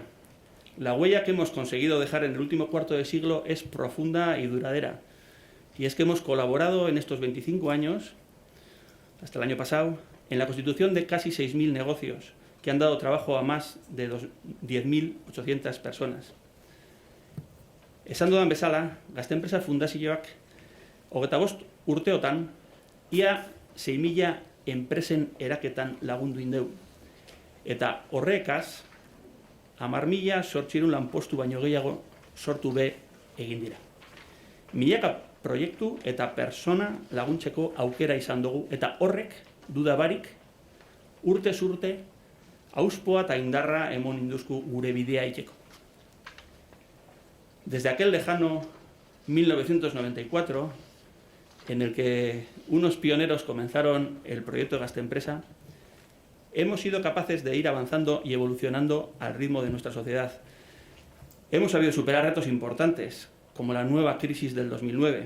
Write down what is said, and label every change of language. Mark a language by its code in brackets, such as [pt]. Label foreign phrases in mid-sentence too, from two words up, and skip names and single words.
[es] La huella que hemos conseguido dejar en el último cuarto de siglo es profunda y duradera. Y es que hemos colaborado en estos 25 años, hasta el año pasado, en la constitución de casi 6.000 negocios que han dado trabajo a más de 10.800 personas. [eu] Esan dudan bezala, Gazte Enpresa Fundazioak 25 urteotan ia 6.000 enpresen eraketan lagundu indeu. Eta horrekaz, 10.000 lanpostu baino gehiago sortu be egin dira. Milaka proiektu eta persona laguntzeko aukera izan dugu, eta horrek, dudabarik, urtez urte, auspoa eta indarra emon induzku gure bidea iteko. [es] Desde aquel lejano 1994, en el que unos pioneros comenzaron el proyecto de Gazte Empresa, hemos sido capaces de ir avanzando y evolucionando al ritmo de nuestra sociedad. Hemos sabido superar retos importantes, como la nueva crisis del 2009.